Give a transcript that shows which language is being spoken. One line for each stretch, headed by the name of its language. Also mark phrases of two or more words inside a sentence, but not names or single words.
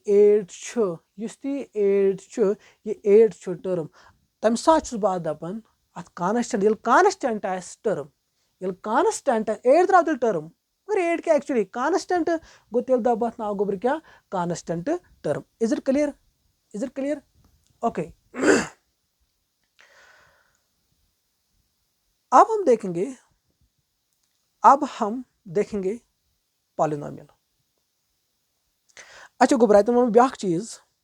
Kashmiri: 8 टर्म तम सात बह दपान अत कांस्टेंट ये
English: constant term
Kashmiri: ये कांस्टेंट 8 द्राव तेल टर्म मगर 8 क्या एक्चुअली कांस्टेंट गो तेल दब अत नाव गोबर क्या
English: constant term is it clear okay
Hindi: अब हम देखेंगे पॉलिनोमियल
Kashmiri: अच्छा गोबर अतन वो ब्या चीज